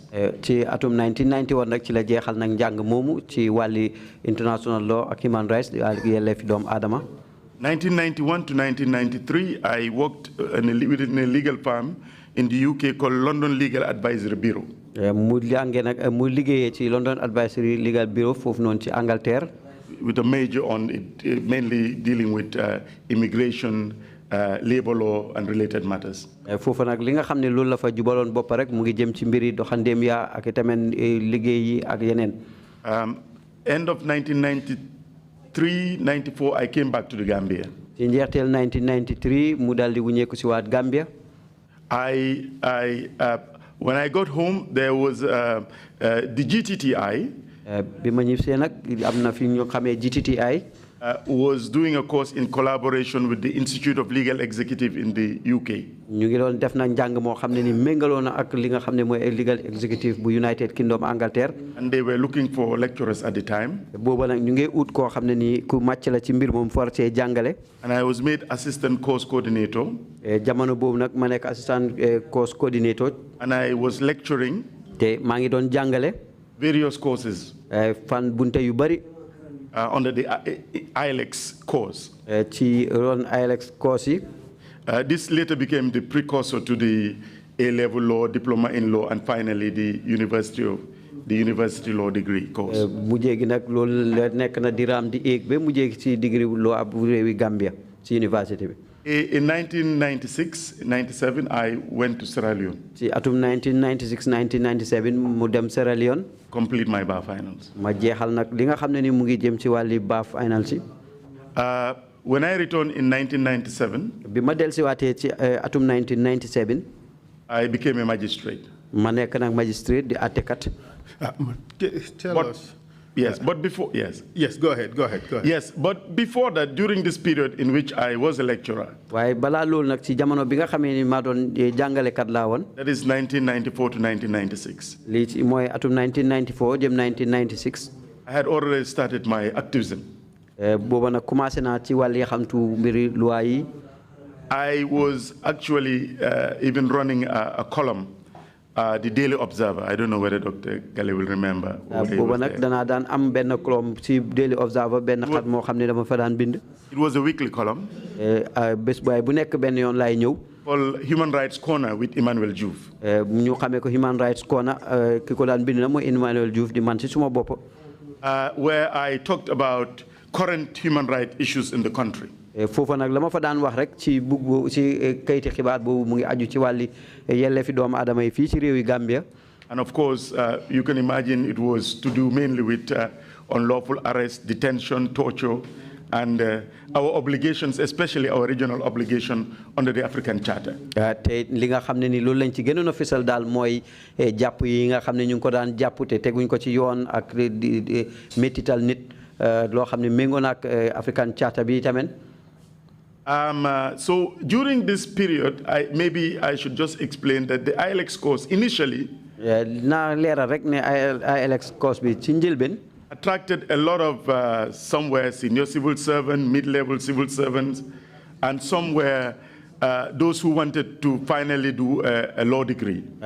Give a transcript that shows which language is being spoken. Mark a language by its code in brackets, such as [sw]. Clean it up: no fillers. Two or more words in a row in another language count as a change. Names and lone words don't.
[wo] Ci atum 1991 nak ci la jéxal nak jang momu ci wali [en] international law [wo] ak [en] human rights [wo] ak yelleef doom adama. [en] 1991 to 1993, I worked within a legal firm in the UK called London Legal Advisory Bureau. [wo] Mu liggéeyee ci London Advisory Legal Bureau foofu noonu ci Angleterre. [en] With a major on it, mainly dealing with immigration, labor law, and related matters. [wo] Foofu nag li nga xam ne loolu la fa jubaloon bopp rek mu ngi jëm ci mbiri doxandeem ya ak tamit liggéey yi ak yeneen. [en] End of 1993-94, I came back to the Gambia. In 1993, [wo] mu daldi wuñeeku ci waat Gambia. [en] When I got home, there was the GTTI. [wo] Bi ma ñibbisee nag am na fi ñu xamee GTTI. [en] Was doing a course in collaboration with the Institute of Legal Executive in the UK. [wo] ñu ngi doon def nag njàng moo xam ne ni méngaloo na ak li nga xam ne mooy Legal Executive bu United Kingdom Angleterre. [en] And they were looking for lecturers at the time. [wo] booba nag ñu ngi ut koo xam ne ni ku màcc la ci mbir moom for cee jàngale. [en] And I was made assistant course coordinator. [wo] Jamono boobu nag ma nekk [en] assistant course coordinator. And I was lecturing. [wo] te maa ngi doon jàngale. [en] Various courses. [wo] fan bunte yu bari. [en] Under the ILEX course. [wo] Ci ron ILEX course yi. [en] This later became the precursor to the A-level law, diploma in law, and finally the university law degree course. [wo] Mujjee gi nag loolu nekk na di raam di éeg ba mujjee ci [en] degree law [wo] bu réewi Gambia ci université bi. [en] In 1996-97, I went to Sierra Leone. [wo] Ci atum 1996-1997 mu dem Sierra Leone. [en] Complete my bar finals. [wo] Ma jeexal nag li nga xam ne ni mu ngi jëm ci wàlli [en] bar finals [wo] yi. [en] When I returned in 1997, [wo] bi ma dellusiwaatee ci atum 1997, [en] I became a magistrate. [wo] ma nekk nag magistrate di àttekat. [en] Tell us. Yes, but before, yes. Yes, go ahead. Yes, but before that, during this period in which I was a lecturer, [wo] waaye balaa loolu nag ci jamono bi nga xamee ni maa doon jàngalekat laa woon. [en] that is 1994 to 1996. [wo] lii ci mooy atum 1994 jëm 1996. [en] I had already started my activism. [wo] booba nag commencé naa ci wàllu xamtu mbiri loi yi. [en] I was actually even running a column, the Daily Observer. I don't know whether Dr. Gale will remember. [wo] booba nag danaa daan am benn column ci Daily Observer benn xat moo xam ne dama fa daan bind. [en] It was a weekly column. [wo] bés bu nekk benn yoon laay ñëw. [en] Called Human Rights Corner with Emmanuel Joof. [wo] ñu xamee ko Human Rights Corner ki ko daan bind na mooy Emmanuel Joof di man ci suma bopp. [en] Where I talked about current human rights issues in the country. [wo] foofa nag la ma fa daan wax rek ci bugg ci kayiti xibaar boobu mu ngi aju ci wàlli yelleefi doomu aadama yi fii ci réewi Gambia. [en] And of course, you can imagine it was to do mainly with unlawful arrest, detention, torture, and our obligations, especially our regional obligation under the African Charter. [wo] te li nga xam ne ni loolu lañ ci gënoon a fësal daal mooy jàpp yi nga xam ne ñu ngi ko daan jàpp te teguñ ko ci yoon ak métital nit loo xam ne méngoo na ak African Charter bi tamit. [en] So during this period, maybe I should just explain that the ILX course initially attracted a lot of somewhere senior civil servants, mid-level civil servants, and somewhere those who wanted to finally do a law degree.